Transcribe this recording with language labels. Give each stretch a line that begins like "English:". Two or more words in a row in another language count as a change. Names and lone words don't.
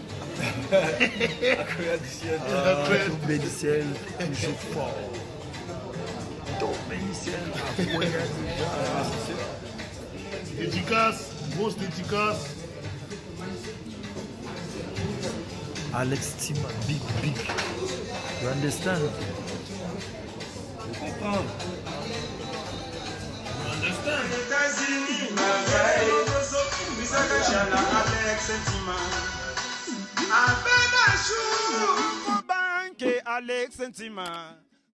French: Tombé du ciel, toujours fort. Tombé du ciel, Akoya déjà. Dédicace, grosse dédicace. Alex Tima, big.
English: You understand? You understand? Alex Tima.